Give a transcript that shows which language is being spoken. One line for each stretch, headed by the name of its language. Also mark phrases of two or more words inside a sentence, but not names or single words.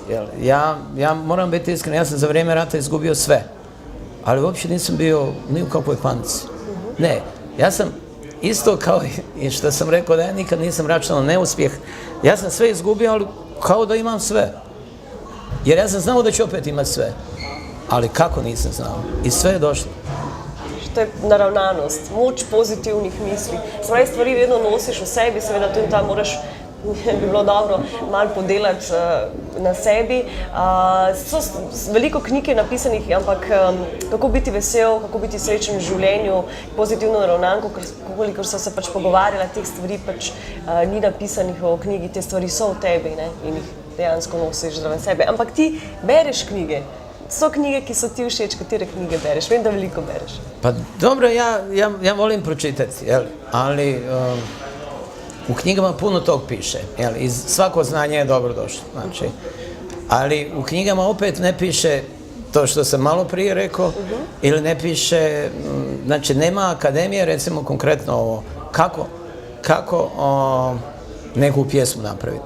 Bosnian: Ja moram biti iskren, ja sam za vrijeme rata izgubio sve, ali uopće nisam bio ni u kakvoj panici. Ne, ja sam isto kao i što sam rekao da ja nikad nisam računao neuspjeh, ja sam sve izgubio, ali kao da imam sve. Jer ja sam znao da ću opet imati sve. Ali kako nisam znao? I sve je došlo.
Slovenian: To je naravnanost, moč pozitivnih misli. Spravi stvari vedno nosiš v sebi, seveda tudi tam moraš, bi bilo dobro malo podelati na sebi. Veliko knjig je napisanih, ampak kako biti vesel, kako biti srečen v življenju, pozitivno naravnan, kolikor so se pač pogovarjala, teh stvari pač ni napisanih v knjigi, te stvari so v tebi, ne, in jih dejansko nosiš zraven sebe. Ampak ti bereš knjige. So knjige, ki so ti všeč, katere knjige bereš? Vem, da veliko bereš.
Bosnian: Pa dobro, ja volim pročitati, ali u knjigama puno tog piše. I svako znanje je dobro došlo. Znači, ali u knjigama opet ne piše to što sam malo prije rekao, ili ne piše, znači nema akademije, recimo konkretno ovo, kako neku pjesmu napraviti.